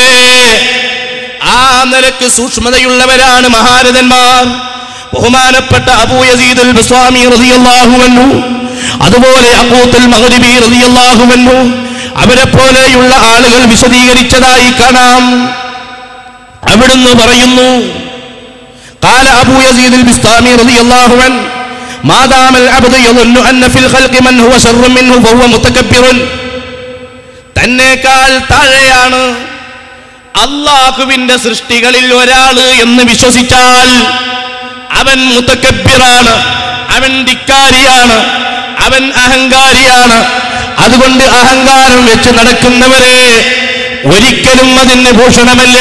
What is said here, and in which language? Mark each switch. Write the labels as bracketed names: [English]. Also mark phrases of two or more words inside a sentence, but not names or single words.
[Malayalam] ആ നിലക്ക് സൂക്ഷ്മതയുള്ളവരാണ് മഹാരഥന്മാർ. ബഹുമാനപ്പെട്ട അബൂ യസീദ് അൽ ബസ്വാമി [Arabic] رضي الله عنه, [Malayalam] അതുപോലെ അഖൂത്തുൽ മഗ്രിബി [Arabic] رضي الله عنه, [Malayalam] അവരെ പോലെയുള്ള ആളുകൾ വിശദീകരിച്ചതായി കാണാം. അവിടുന്ന് പറയുന്നു, [Arabic] قال أبو يزيد البسطامي رضي الله عنه ما دام العبد يظن أن في الخلق من هو شر منه فهو متكبر. [Malayalam] തന്നേക്കാൾ താഴെയാണ് അല്ലാഹുവിന്റെ സൃഷ്ടികളിൽ ഒരാള് എന്ന് വിശ്വസിച്ചാൽ അവൻ മുതകബ്ബിറാണ്, അവൻ ധിക്കാരിയാണ്, അവൻ അഹങ്കാരിയാണ്. അതുകൊണ്ട് അഹങ്കാരം വെച്ച് നടക്കുന്നവരെ ഒരിക്കലും അതിന് ഭൂഷണമല്ല.